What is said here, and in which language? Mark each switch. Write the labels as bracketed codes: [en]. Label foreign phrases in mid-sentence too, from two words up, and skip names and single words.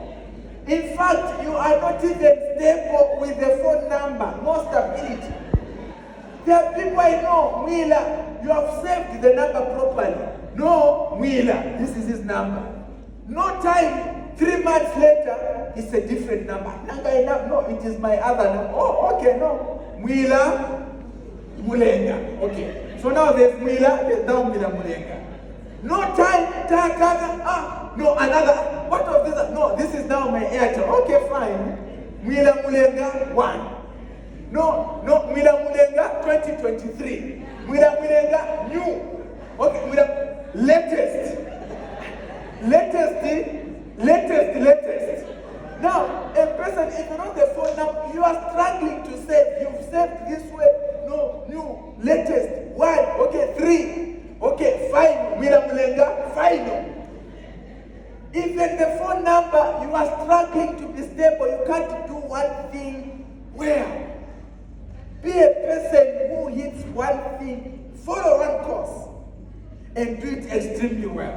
[en] In fact, you are not even stable with the phone number. No stability. There are people I know, Mwila, you have saved the number properly. No, Mwila, this is his number. No time, 3 months later, it's a different number. No, it is my other number. Oh, okay, no. Mwila, Mulenga. Okay. So now there's Mwila, there's now Mwila Mulenga. No time, no, another. What of this? No, this is now my Airtel. Okay, fine. Mwila Mulenga 1. No, Mwila Mulenga 2023. Mwila Mulenga new. Okay, Mwila latest. Now, a person, if you're on the phone now, you are struggling to save. You've saved this way. No, new, latest. 1. Okay, 3. Okay, fine. Mwila Mulenga, final. Even the phone number, you are struggling to be stable. You can't do one thing well. Be a person who hits one thing, follow one course, and do it extremely well.